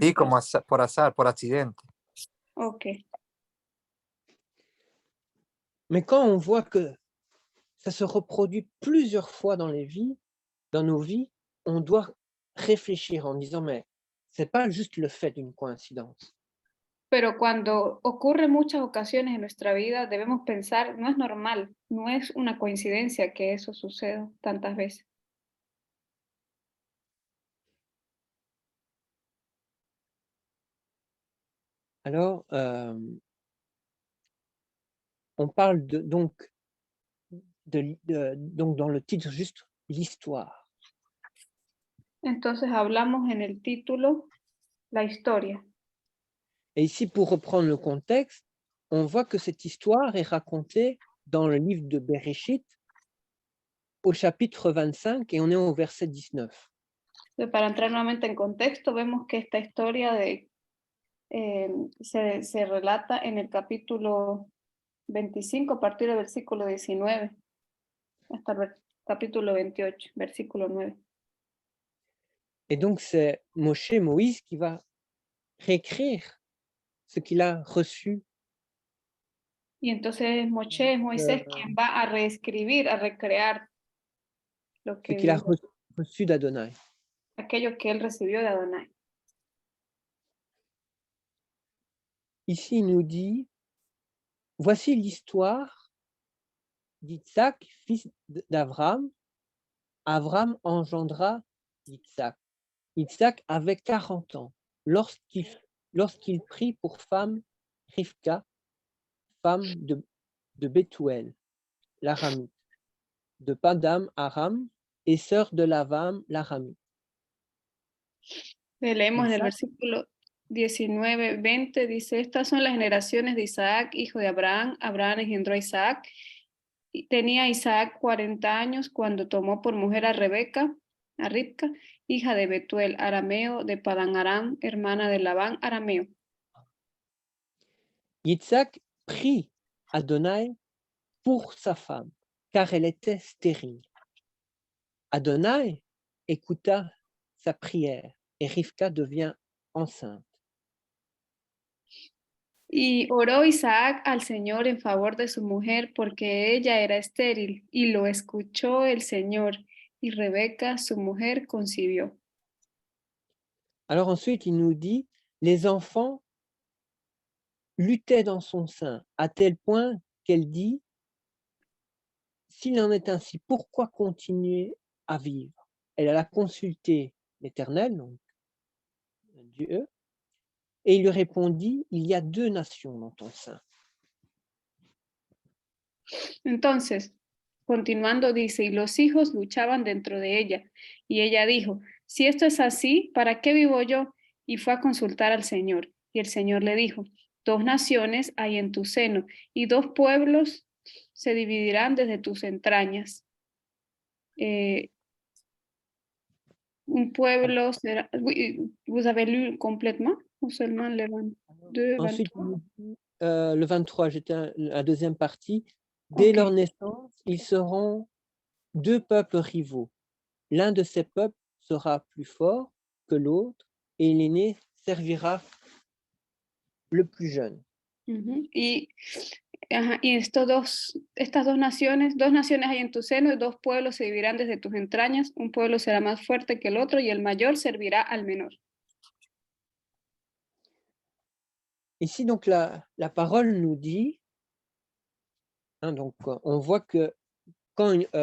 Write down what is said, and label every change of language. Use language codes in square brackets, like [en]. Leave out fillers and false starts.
[es] Sí, como por azar, por accidente. Ok. [fr] Mais quand on voit que ça se reproduit plusieurs fois dans nos vies, on doit réfléchir en disant mais c'est pas juste le fait d'une coïncidence. [es] Pero cuando ocurre muchas ocasiones en nuestra vida, debemos pensar, no es normal, no es una coincidencia que eso suceda tantas veces. [fr] Alors, on parle donc dans le titre juste l'histoire. [es] Entonces hablamos en el título la historia. [fr] Et ici, pour reprendre le contexte, on voit que cette histoire est racontée dans le livre de Bereshit, au chapitre 25, et on est au verset 19. [es] Para entrar nuevamente en contexto, vemos que esta historia se relata en el capítulo 25, a partir del versículo 19, hasta el capítulo 28, versículo 9. [fr] Et donc, c'est Moïse, qui va réécrire ce qu'il a reçu. [es] Y entonces Moisés quien va a reescribir, a recrear lo [fr] Ce qu'il a reçu d'Adonai. [es] aquello que él recibió de Adonai. [fr] Ici, il nous dit, voici l'histoire d'Isaac, fils d'Abraham. Abraham engendra Isaac. Isaac avait 40 ans lorsqu'il prit pour femme Rivka, femme de Bethuel, l'Aramite, de Padam Aram et sœur de Lavam l'Aramite. [es] Leemos en el versículo 19, 20, dice, estas son las generaciones de Isaac, hijo de Abraham. Abraham engendró a Isaac. Y tenía Isaac 40 años cuando tomó por mujer a Ribca, hija de Betuel, arameo, de Padan Aram, hermana de Labán, arameo. [fr] Isaac prit Adonai pour sa femme, car elle était stérile. Adonai écouta sa prière et Rivka devient enceinte. [es] Y oró Isaac al Señor en favor de su mujer porque ella era estéril, y lo escuchó el Señor, y Rebeca, su mujer, concibió. [fr] Alors ensuite, il nous dit, les enfants luttaient dans son sein, à tel point qu'elle dit, s'il en est ainsi, pourquoi continuer à vivre? Elle alla consulter l'Éternel, donc Dieu, et il lui répondit, il y a 2 nations dans ton sein. [es] Entonces, continuando dice, y los hijos luchaban dentro de ella, y ella dijo, si esto es así, ¿para qué vivo yo? Y fue a consultar al Señor, y el Señor le dijo, 2 naciones hay en tu seno, y 2 pueblos se dividirán desde tus entrañas. Un pueblo será... [fr] Vous avez lu complètement ou seulement le 22, Ensuite, 23? Le 23, j'étais la deuxième partie. Dès Ok. leur naissance, ils seront 2 peuples rivaux. L'un de ces peuples sera plus fort que l'autre, et l'aîné servira le plus jeune. [es] Y estas dos naciones hay en tu seno, y 2 pueblos se dividirán desde tus entrañas. Un pueblo será más fuerte que el otro, y el mayor servirá al menor. [fr] Ici, donc, la parole nous dit, donc, on voit que quand